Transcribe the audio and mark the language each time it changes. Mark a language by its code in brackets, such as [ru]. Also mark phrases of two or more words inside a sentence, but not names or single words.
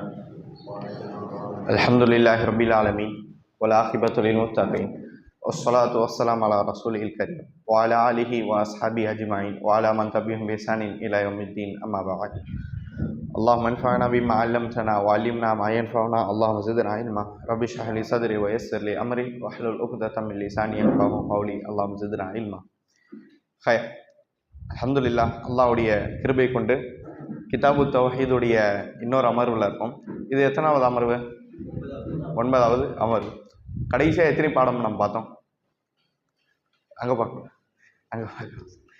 [ar] الحمد لله رب العالمين والعاقبة للمتقين والصلاة والسلام على رسوله الكريم وعلى آله وأصحابه أجمعين وعلى من تبعهم بإحسان إلى يوم الدين أما بعد. اللهم انفعنا بما علمتنا وعلمنا ما ينفعنا اللهم زدنا علما رب اشرح لي صدري ويسر لي أمري واحلل عقدة من لساني يفقهوا قولي اللهم زدنا علما. خير. [ta] அல்ஹம்துலில்லாஹ், அல்லாஹ்வுடைய கிருபை கொண்டு கிதாபு தௌஹீதுடைய இன்னொரு அமர்வில் இருக்கும். இது எத்தனாவது அமர்வு? 9வது அமர்வு. கடைசியாக எத்தனை பாடம் நம்ம பார்த்தோம்? அங்கே பார்க்கணும், அங்கே பார்க்கணும்.